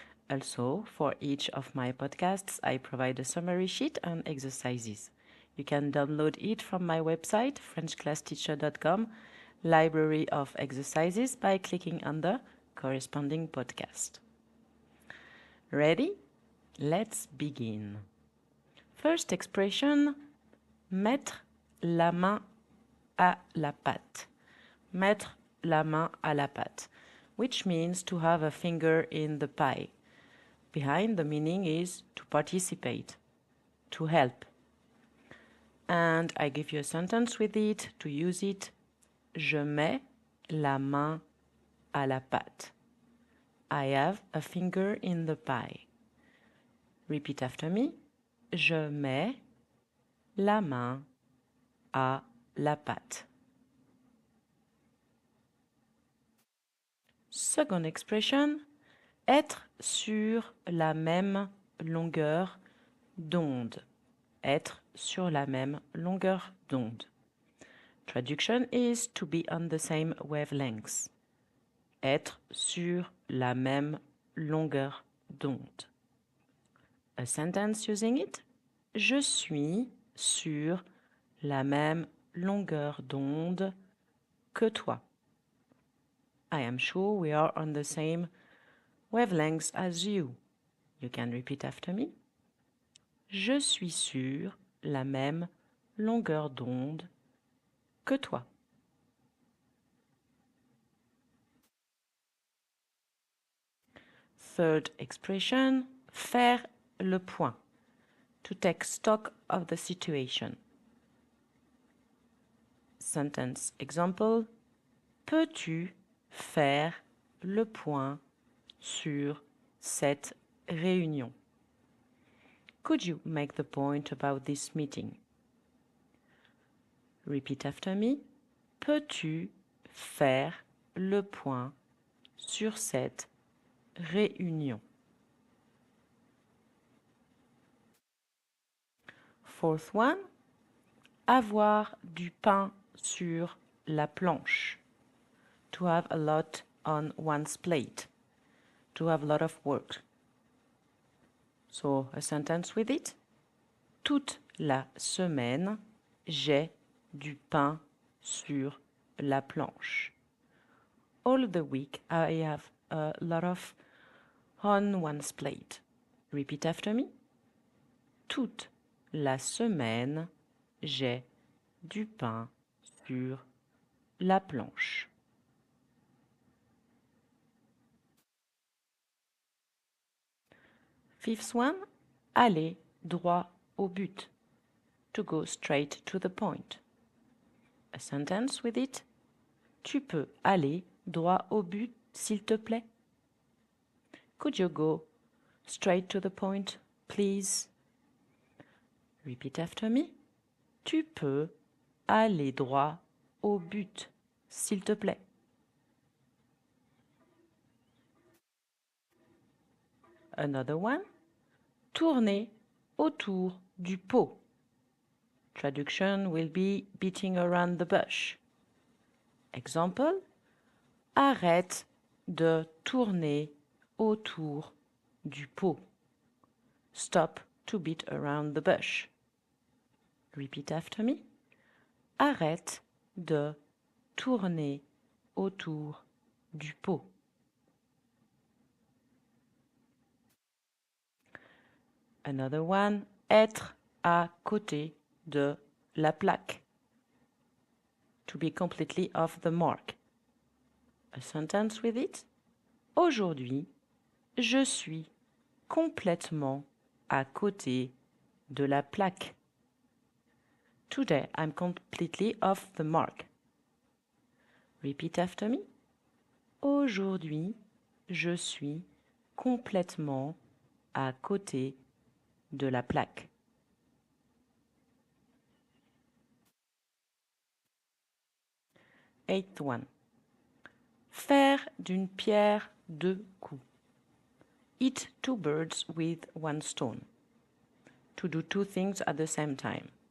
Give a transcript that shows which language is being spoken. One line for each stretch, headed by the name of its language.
English: Also, for each of my podcasts, I provide a summary sheet and exercises. You can download it from my website, FrenchClassTeacher.com, library of exercises, by clicking on the corresponding podcast. Ready? Let's begin. First expression,
French: mettre la main à la pâte. Mettre la main à la pâte,
English: which means to have a finger in the pie. Behind the meaning is to participate, to help. And I give you a sentence with it to use it.
French: Je mets la main à la pâte.
English: I have a finger in the pie. Repeat after me.
French: Je mets la main à la pâte.
English: Second expression,
French: être sur la même longueur d'onde. Être sur la même longueur d'onde.
English: Traduction is to be on the same wavelengths.
French: Être sur la même longueur d'onde.
English: A sentence using it.
French: Je suis sur la même longueur d'onde que toi.
English: I am sure we are on the same wavelengths as you. You can repeat after me.
French: Je suis sur la même longueur d'onde que toi.
English: Third expression,
French: faire le point.
English: To take stock of the situation. Sentence example.
French: Peux-tu faire le point sur cette réunion?
English: Could you make the point about this meeting? Repeat after me.
French: Peux-tu faire le point sur cette réunion?
English: Fourth one.
French: Avoir du pain sur la planche.
English: To have a lot on one's plate. To have a lot of work. So, a sentence with it.
French: Toute la semaine, j'ai du pain sur la planche.
English: All the week, I have a lot of on one's plate. Repeat after me.
French: Toute la semaine, j'ai du pain sur la planche.
English: Fifth one,
French: aller droit au but.
English: To go straight to the point. A sentence with it.
French: Tu peux aller droit au but, s'il te plaît?
English: Could you go straight to the point, please? Repeat after me.
French: Tu peux aller droit au but, s'il te plaît?
English: Another one.
French: Tourner autour du pot.
English: Traduction will be beating around the bush. Example.
French: Arrête de tourner autour du pot.
English: Stop to beat around the bush. Repeat after me.
French: Arrête de tourner autour du pot.
English: Another one,
French: être à côté de la plaque.
English: To be completely off the mark. A sentence with it.
French: Aujourd'hui, je suis complètement à côté de la plaque.
English: Today, I'm completely off the mark. Repeat after me.
French: Aujourd'hui, je suis complètement à côté de la plaque.
English: Eighth one.
French: Faire d'une pierre deux coups.
English: Hit two birds with one stone. To do two things at the same time.